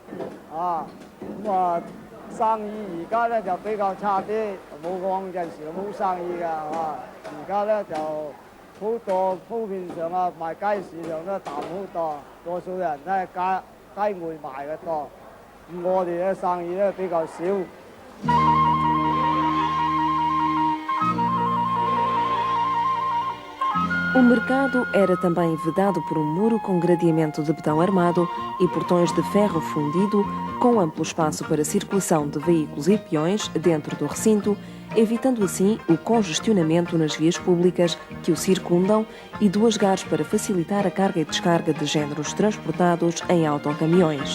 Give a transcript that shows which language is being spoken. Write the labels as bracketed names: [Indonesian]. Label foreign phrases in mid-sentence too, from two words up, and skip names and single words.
[Cantonese] 生意而家咧就比較差啲，冇嗰陣時冇生意㗎而家咧就好多普遍上賣街市上都淡好多，多數人都係街外賣嘅多。我哋嘅生意咧比較少。 [Portuguese] O mercado era também vedado por um muro com gradeamento de betão armado e portões de ferro fundido, com amplo espaço para circulação de veículos e peões dentro do recinto, evitando assim o congestionamento nas vias públicas que o circundam e 2 gares para facilitar a carga e descarga de géneros transportados em autocaminhões.